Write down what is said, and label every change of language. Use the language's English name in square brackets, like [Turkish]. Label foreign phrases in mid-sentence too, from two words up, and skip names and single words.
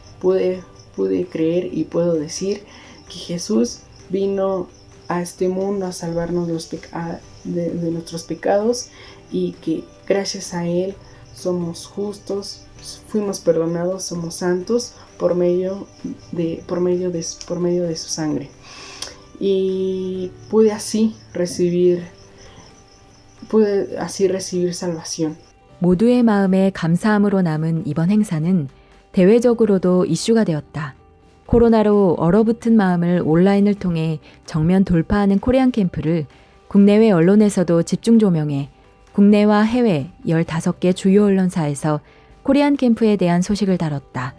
[Spanish] y puedo decir que Jesús vino a este mundo a salvarnos de nuestros pecados, y que gracias a Él somos justos, fuimos perdonados, somos santos por medio de su sangre. Y pude así recibir salvación. [Korean] 모두의 마음에 감사함으로 남은 이번 행사는 대외적으로도 이슈가 되었다. 코로나로 얼어붙은 마음을 온라인을 통해 정면 돌파하는 코리안 캠프를 국내외 언론에서도 집중 조명해 국내와 해외 15개 주요 언론사에서 코리안 캠프에 대한 소식을 다뤘다.